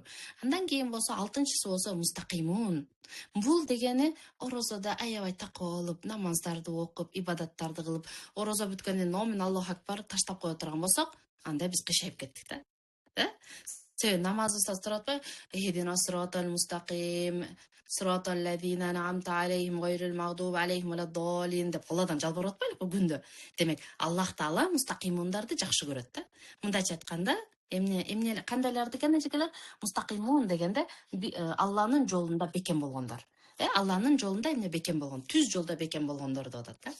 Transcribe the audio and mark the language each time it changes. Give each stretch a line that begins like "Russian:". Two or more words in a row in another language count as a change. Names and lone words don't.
Kyrgyz: Андан кийин болсо, алтынчысы болсо мустакимун. Бул дегени орозодо аябай такоо болуп, намаздарды окуп, ибадаттарды кылып, орозо бүткөндөн кийин
Arabic: الله أكبر
Kyrgyz: таштап кое турган болсок, анда биз кыйшайып кеттик да. Себеби намаз устаз турат атпайбы?
Arabic: اهدنا الصراط المستقيم صراط الذين أنعمت عليهم غير المغضوب عليهم ولا الضالين
Kyrgyz: деп Алладан жалбырап атпайлыкпы күндө. Демек, Аллах Таала мустакимундарды жакшы көрөт да. Мындайча айтканда, эмне кандайларды экен эжекелер? Мустакимун дегенде Алланын жолунда бекем болгондор. Алланын жолунда эмне бекем болгон, түз жолдо бекем болгондорду атат да.